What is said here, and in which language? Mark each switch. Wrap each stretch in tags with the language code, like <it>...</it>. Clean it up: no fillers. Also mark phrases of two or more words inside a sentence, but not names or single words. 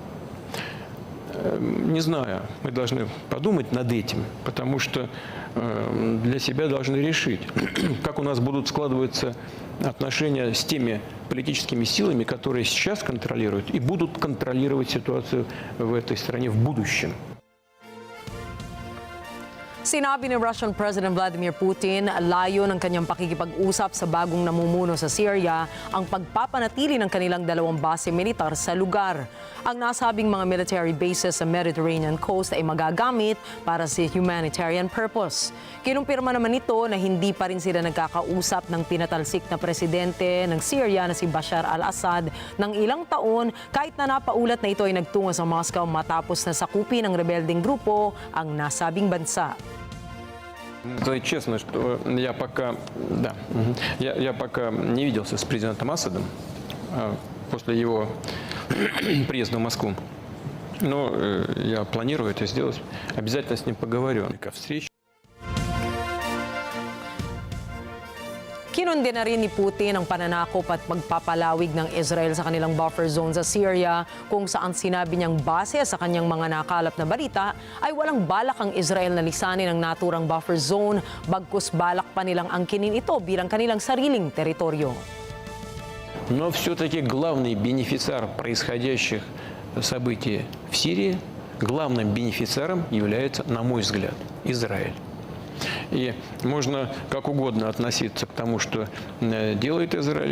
<ru>Не знаю, мы должны подумать над этим, потому что для себя должны решить, как у нас будут складываться отношения с теми политическими силами, которые сейчас контролируют и будут контролировать ситуацию в этой стране в будущем.</ru> <tl>Sinabi ni</tl> <en>Russian President</en> <tl>Vladimir Putin, layo ng kanyang pakikipag-usap sa bagong namumuno sa Syria ang pagpapanatili ng kanilang dalawang base militar sa lugar. Ang nasabing mga</tl> <en>military bases</en> <tl>sa</tl> <en>Mediterranean coast</en> <tl>ay magagamit para sa</tl> <en>humanitarian purpose.</en> <tl>Kinumpirma naman ito na hindi pa rin sila nagkakausap ng pinatalsik na presidente ng Syria na si Bashar al-Assad ng ilang taon, kahit na napaulat na ito ay nagtungo sa Moscow matapos na sakupin ng rebelding grupo ang nasabing bansa.</tl> <ru>Сказать честно, что я пока не виделся с президентом Асадом после его приезда в Москву. Но я планирую это сделать. Обязательно с ним поговорю. Ко встрече.</ru> <tl>Kinundi na rin ni Putin ang pananakop at pagpapalawig ng Israel sa kanilang</tl> <en>buffer zone</en> <tl>sa Syria, kung saan sinabi niyang base sa kanyang mga nakalap na balita ay walang balak ang Israel na lisanin ang naturang</tl> <en>buffer zone,</en> <tl>bagkus balak pa nilang angkinin ito bilang kanilang sariling teritoryo.</tl> <ru>Но все-таки главный бенефициар происходящих событий в Сирии, главным бенефициаром является, на мой взгляд, Израиль. И можно как угодно относиться к тому, что делает Израиль.</ru>